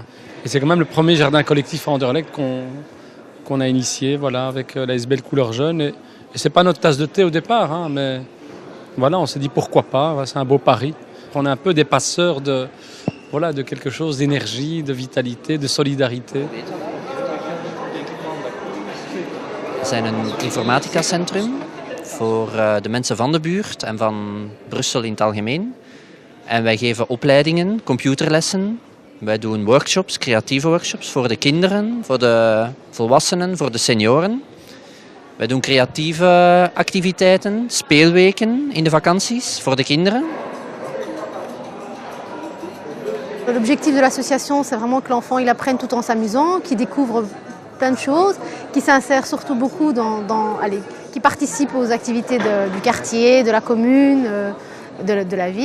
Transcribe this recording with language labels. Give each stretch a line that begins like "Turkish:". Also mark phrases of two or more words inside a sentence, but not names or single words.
French: Et c'est quand même le premier jardin collectif à Anderlecht qu'on a initié, voilà, avec l'ASBL Couleur Jeune. Et c'est pas notre tasse de thé au départ, hein, mais voilà, on s'est dit pourquoi pas, c'est un beau pari. On est un peu des passeurs de quelque chose d'énergie, de vitalité, de solidarité.
Dutch: We zijn een informatica-centrum voor de mensen van de buurt en van Brussel in het algemeen. En wij geven opleidingen, computerlessen. Wij doen workshops, creatieve workshops voor de kinderen, voor de volwassenen, voor de senioren. Wij doen creatieve activiteiten, speelweken in de vakanties voor de kinderen.
French: L'objectif de l'association, c'est vraiment que l'enfant il apprenne tout en s'amusant, qu'il découvre plein de choses, qui s'insère surtout beaucoup qui participe aux activités du quartier, de la commune, de la ville.